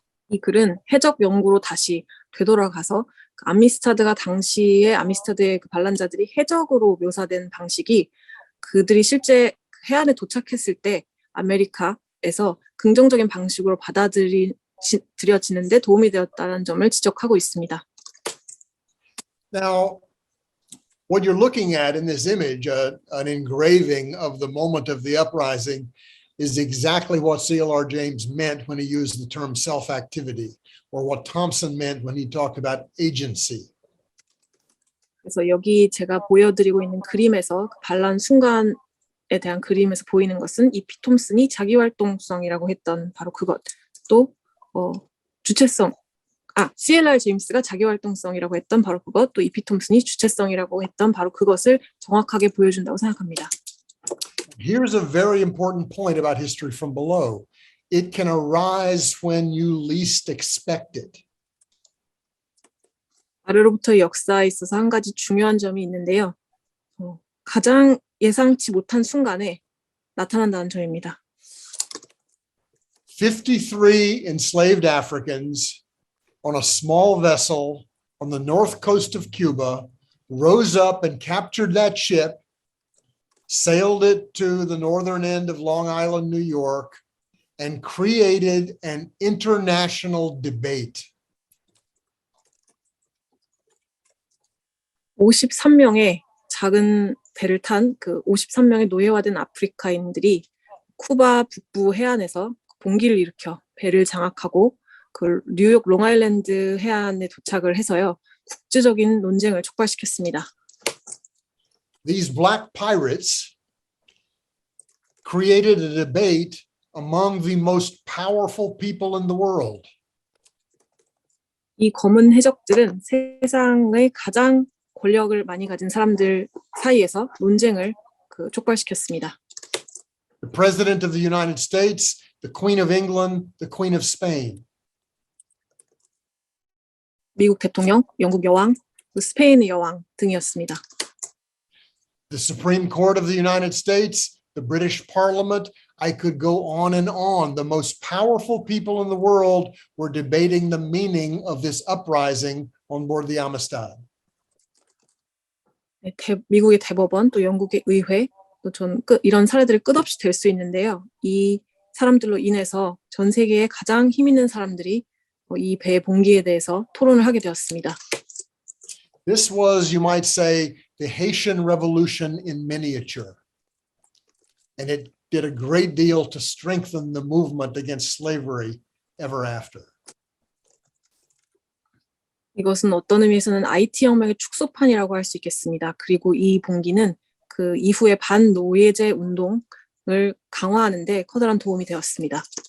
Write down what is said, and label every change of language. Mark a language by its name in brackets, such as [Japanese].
[Korean] 이 글은 해적 연구로 다시 되돌아가서 그 아미스타드가 당시에 아미스타드의 그 반란자들이 해적으로 묘사된 방식이 그들이 실제 해안에 도착했을 때 아메리카에서 긍정적인 방식으로 받아들여지는데 도움이 되었다는 점을 지적하고 있습니다. [English] Now, what you're looking at in this image, an engraving of the moment of the uprising, is exactly what C.L.R. James meant when he used the term self-activity, or what Thompson meant when he talked about agency. [Korean] 그래서 여기 제가 보여드리고 있는 그림에서 그 반란 순간에 대한 그림에서 보이는 것은 E.P. 톰슨이 자기활동성이라고 했던 바로 그것, 또 주체성, C.L.R. 제임스가 자기활동성이라고 했던 바로 그것, 또 E.P. 톰슨이 주체성이라고 했던 바로 그것을 정확하게 보여준다고 생각합니다. [English] Here's a very important point about history from below. It can arise when you least expect it. [Korean] 아래로부터의 역사에 있어서 한 가지 중요한 점이 있는데요. 가장 예상치 못한 순간에 나타난다는 점입니다. [English] 53 enslaved Africans on a small vessel on the north coast of Cuba rose up and captured that ship, sailed it to the northern end of Long Island, New York, and created an international debate. [Korean] 53명의 작은 배를 탄 그 53명의 노예화된 아프리카인들이 쿠바 북부 해안에서 봉기를 일으켜 배를 장악하고 그 뉴욕 롱아일랜드 해안에 도착을 해서요. 국제적인 논쟁을 촉발시켰습니다. [English] These black pirates created a debate among the most powerful people in the world. [Korean] 이 검은 해적들은 세상의 가장 권력을 많이 가진 사람들 사이에서 논쟁을 촉발시켰습니다. [English] The President of the United States, the Queen of England, the Queen of Spain. [Korean] 미국 대통령, 영국 여왕, 스페인의 여왕 등이었습니다. [English] The Supreme Court of the United States, the British Parliament, I could go on and on. The most powerful people in the world were debating the meaning of this uprising on board the Amistad. [Korean] 미국의 대법원, 또 영국의 의회, 또 이런 사례들이 끝없이 될 수 있는데요. 이 사람들로 인해서 전 세계의 가장 힘 있는 사람들이 이 배 봉기에 대해서 토론을 하게 되었습니다. [English] This was, you might say, the Haitian Revolution in miniature. And it did a great deal to strengthen the movement against slavery ever after. [Korean] 이것은 어떤 의미에서는 IT 혁명의 축소판이라고 할 수 있겠습니다. 그리고 이 봉기는 그 이후의 반노예제 운동을 강화하는 데 커다란 도움이 되었습니다.